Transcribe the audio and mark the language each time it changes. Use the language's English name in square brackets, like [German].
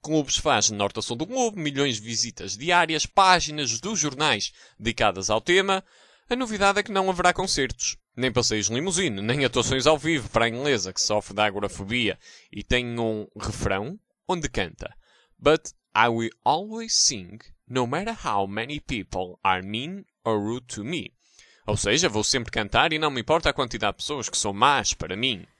[Portuguese] Clubes fãs de norte a sul do globo, milhões de visitas diárias, páginas dos jornais dedicadas ao tema. A novidade é que não haverá concertos, nem passeios de limusine, nem atuações ao vivo para a inglesa que sofre da agorafobia e tem um refrão onde canta: [English] But I will always sing No matter how many people are mean or rude to me. [Portuguese] Ou seja, vou sempre cantar e não me importa a quantidade de pessoas que são más para mim.